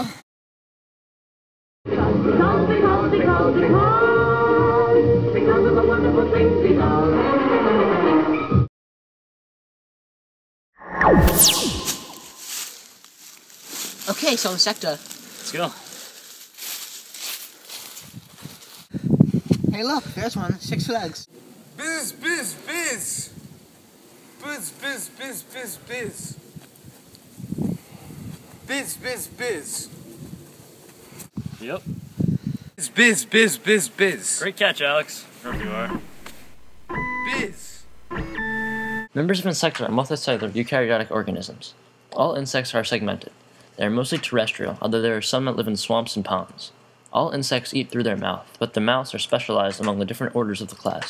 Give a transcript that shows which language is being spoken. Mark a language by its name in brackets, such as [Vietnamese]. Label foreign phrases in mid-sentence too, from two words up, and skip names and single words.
[English] Because of the wonderful things we are. Okay, so Insecta. Let's go. Hey look, there's one. 6 legs. Biz, biz, biz. Biz, biz, biz, biz, biz. Biz, biz, biz. Yep. Biz, biz, biz, biz. Great catch, Alex. Wherever you are. Biz. Members of Insecta are multicellular eukaryotic organisms. All insects are segmented. They are mostly terrestrial, although there are some that live in swamps and ponds. All insects eat through their mouth, but the mouths are specialized among the different orders of the class.